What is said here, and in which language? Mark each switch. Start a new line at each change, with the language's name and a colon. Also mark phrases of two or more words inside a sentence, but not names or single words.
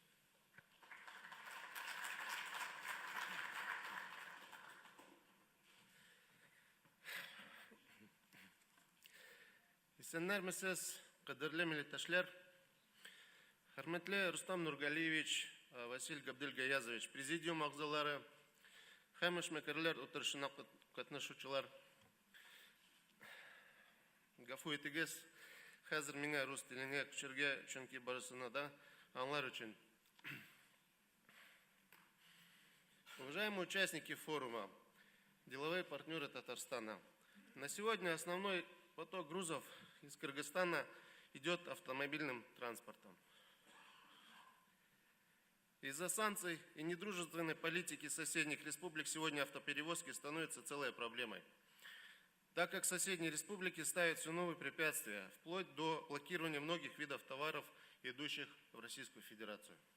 Tatar: Сәннәрмесез, кадерле милләттәшләр, хөрмәтле Рустам Нургалиевич, Василий Габделгаязович, президиум агзалары, һәм эшмәкәрләр утырышына катнашучылар. Гафу итегез, хәзер миңа рус теленә күчергә, чөнки барысына да аңлар өчен.
Russian: Уважаемые участники форума, деловые партнеры Татарстана, на сегодня основной поток грузов из Кыргызстана идет автомобильным транспортом. Из-за санкций и недружественной политики соседних республик сегодня автоперевозки становятся целой проблемой, так как соседние республики ставят все новые препятствия, вплоть до блокирования многих видов товаров, идущих в Российскую Федерацию.